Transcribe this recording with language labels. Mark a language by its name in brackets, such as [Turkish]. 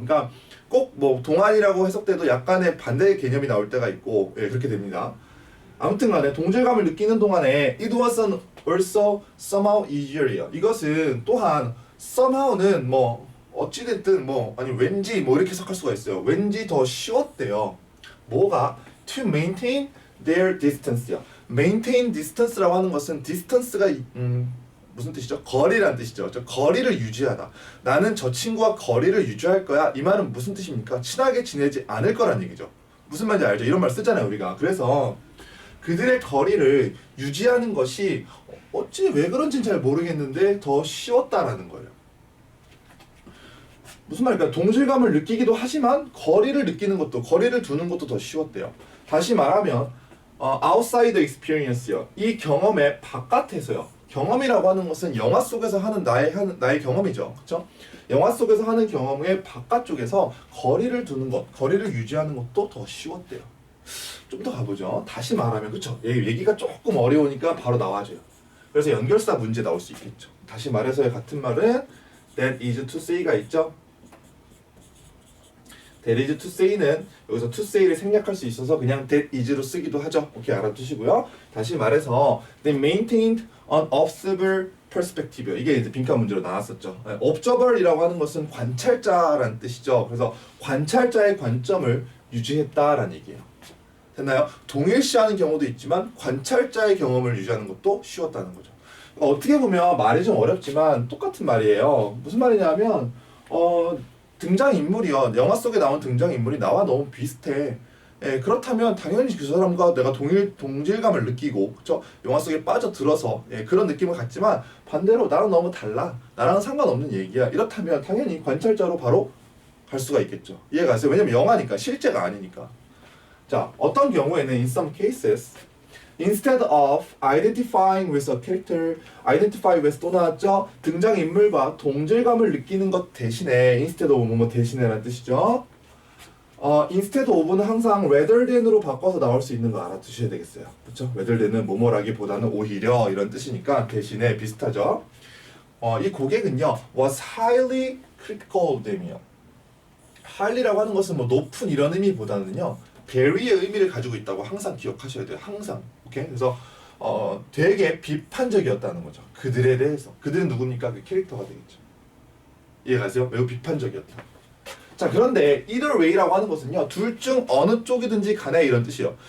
[Korean] 그러니까 꼭 뭐 동안이라고 해석돼도 약간의 반대의 개념이 나올 때가 있고 예, 그렇게 됩니다. 아무튼 간에 동질감을 느끼는 동안에 [English] it was also somehow easier [Korean] 이요. 이것은 또한 somehow는 뭐 어찌됐든 뭐 아니 왠지 뭐 이렇게 해석할 수가 있어요. 왠지 더 쉬웠대요. 뭐가? [English] to maintain their distance요. [Korean] maintain distance라고 하는 것은 distance가 무슨 뜻이죠? 거리란 뜻이죠. 거리를 유지하다. 나는 저 친구와 거리를 유지할 거야. 이 말은 무슨 뜻입니까? 친하게 지내지 않을 거란 얘기죠. 무슨 말인지 알죠? 이런 말 쓰잖아요, 우리가. 그래서 그들의 거리를 유지하는 것이 어찌 왜 그런지는 잘 모르겠는데 더 쉬웠다라는 거예요. 무슨 말일까요? 동질감을 느끼기도 하지만 거리를 느끼는 것도, 거리를 두는 것도 더 쉬웠대요. 다시 말하면 [English] outside experience [Korean] 요. 이 경험의 바깥에서요. 경험이라고 하는 것은 영화 속에서 하는 나의 경험이죠. 그렇죠? 영화 속에서 하는 경험의 바깥쪽에서 거리를 두는 것, 거리를 유지하는 것도 더 쉬웠대요. 좀 더 가보죠. 다시 말하면 그렇죠. 얘기가 조금 어려우니까 바로 나와줘요. 그래서 연결사 문제 나올 수 있겠죠. 다시 말해서의 같은 말은 [English] that is to say [Korean] 가 있죠. [English] that is to say [Korean] 는 여기서 to say를 생략할 수 있어서 그냥 [English] that is [Korean] 로 쓰기도 하죠. 오케이, 알아두시고요. 다시 말해서 [English] they maintained an observer perspective. [Korean] 이게 이제 빈칸 문제로 나왔었죠. observer이라고 하는 것은 관찰자라는 뜻이죠. 그래서 관찰자의 관점을 유지했다라는 얘기예요. 됐나요? 동일시하는 경우도 있지만 관찰자의 경험을 유지하는 것도 쉬웠다는 거죠. 어떻게 보면 말이 좀 어렵지만 똑같은 말이에요. 무슨 말이냐면 등장인물이요. 영화 속에 나온 등장인물이 나와 너무 비슷해. 그렇다면 당연히 그 사람과 내가 동질감을 느끼고, 그쵸? 영화 속에 빠져들어서 그런 느낌을 갖지만 반대로 나랑 너무 달라. 나랑은 상관없는 얘기야. 이렇다면 당연히 관찰자로 바로 갈 수가 있겠죠. 이해가세요? 왜냐면 영화니까, 실제가 아니니까. [English] 자, 어떤 경우에는 in some cases instead of identifying with a character, identify with [Korean] 또 나왔죠? 등장인물과 동질감을 느끼는 것 대신에 [English] instead of [Korean] 뭐 대신에라는 뜻이죠. [English] instead of [Korean] 는 항상 [English] rather than [Korean] 으로 바꿔서 나올 수 있는 거 알아두셔야 되겠어요. 그렇죠? [English] rather than [Korean] 은 뭐뭐라기보다는 오히려 이런 뜻이니까 대신에 비슷하죠. 이 고객은요 [English] was highly critical of them이요. [Korean] highly라고 하는 것은 뭐 높은 이런 의미보다는요 very의 의미를 가지고 있다고 항상 기억하셔야 돼요. 항상. 오케이? 그래서 되게 비판적이었다는 거죠. 그들에 대해서. 그들은 누굽니까? 그 캐릭터가 되겠죠. 이해가세요? 매우 비판적이었다. 자, 그런데 [English] either way [Korean] 라고 하는 것은요 둘 중 어느 쪽이든지 간에 이런 뜻이에요.